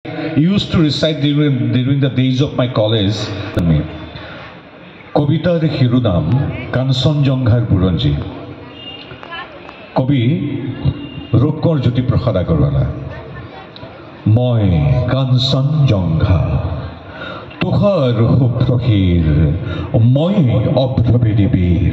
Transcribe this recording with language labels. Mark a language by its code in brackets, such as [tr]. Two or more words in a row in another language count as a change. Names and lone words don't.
[en] used to recite during the days of my college. [as] কবিতার শিরোনাম কাঞ্চনজঙ্ঘাৰ বুৰঞ্জী। কবি ৰূপকৰ জ্যোতিপ্ৰসাদ আগৰৱালা। মই কাঞ্চনজঙ্ঘা তুষাৰ শুভ্ৰশীৰ, মই অভ্ৰবেদী বীৰ।